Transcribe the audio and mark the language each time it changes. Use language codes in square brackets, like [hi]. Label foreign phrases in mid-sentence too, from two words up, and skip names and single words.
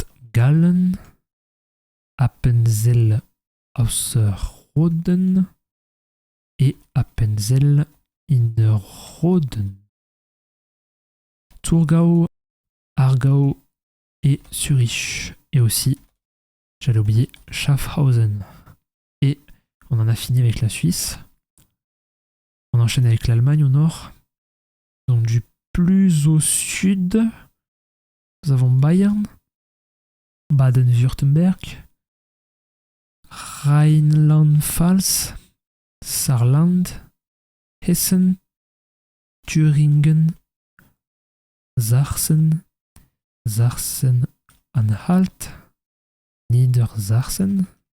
[fr] Gallen, Appenzell Ausserrhoden et Appenzell Innerrhoden, Thurgau, Aargau et Zurich. Et aussi, j'allais oublier, Schaffhausen. Et on en a fini avec la Suisse. On enchaîne avec l'Allemagne au nord. Donc du plus au sud, nous avons Bayern, Baden-Württemberg, Rheinland-Pfalz, Saarland, Hessen, Thüringen, Sachsen, Sachsen-Anhalt, Niedersachsen,